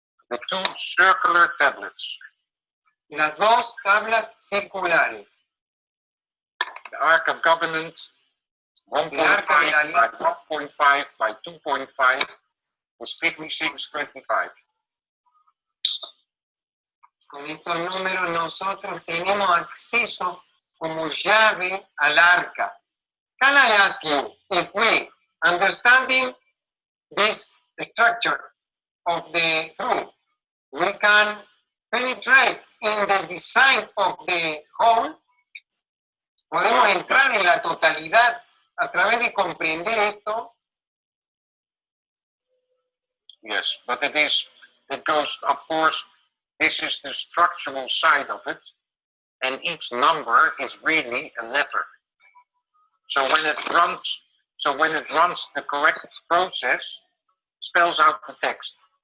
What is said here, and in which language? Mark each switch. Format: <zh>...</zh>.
<en>The 2 circular tablets.</en> <es>Las 2 tablas circulares.</es> <en>The Ark of Covenant, 1.5 by 1.5 by 2.5 was 5625.</en> <es>Con estos números nosotros tenemos acceso como llave al arca.</es> <en>Can I ask you, if we, understanding this structure of the throne, we can penetrate in the design of the home?</en> <es>Podemos entrar en la totalidad a través de comprender esto.</es> <en>Yes, but it goes, of course, this is the structural side of it, and each number is really a letter. So when it runs the correct process, spells out the text.</en>